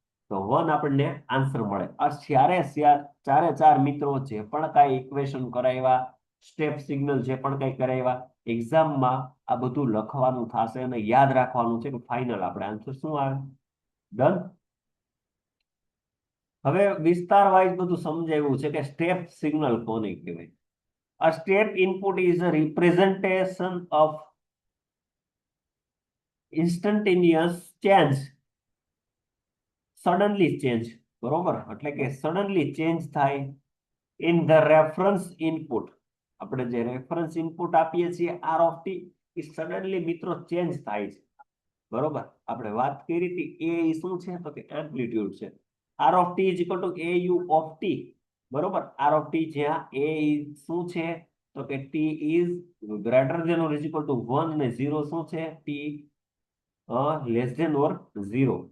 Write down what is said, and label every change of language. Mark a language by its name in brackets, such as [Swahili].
[Gujarati] તો 1 આપણને આન્સર મળે. આ ચારે ચાર મિત્રો જે પણ કાંઈ ઇક્વેશન કરાવ્યા, સ્ટેપ સિગ્નલ જે પણ કંઈ કરાવ્યા, એક્ઝામમાં આ બધું લખવાનું થશે અને યાદ રાખવાનું છે કે ફાઇનલ આપણે આન્સર શું આવે. ડન. હવે વિસ્તાર વાઇઝ બધું સમજાવ્યું છે કે સ્ટેપ સિગ્નલ કોને કહેવાય. [English] A step input is a representation of instantaneous change, suddenly change. [Gujarati] બરોબર, એટલે કે સડનલી ચેન્જ થાય [English] In the reference input. [Gujarati] આપણે જે રેફરન્સ ઇનપુટ આપીએ છીએ are of T, A suddenly મિત્રો ચેન્જ થાય છે. બરોબર, આપણે વાત કરી હતી એ શું છે, તો કે એમ્પ્લિટ્યુડ છે. [English] R of T is equal to A U of T. [Gujarati] બરોબર, આર ઓફ ટી જ્યાં એ શું છે, તો કે [English] T is greater than or is equal to 1 [Gujarati] અને 0 શું છે, [English] T less than or 0.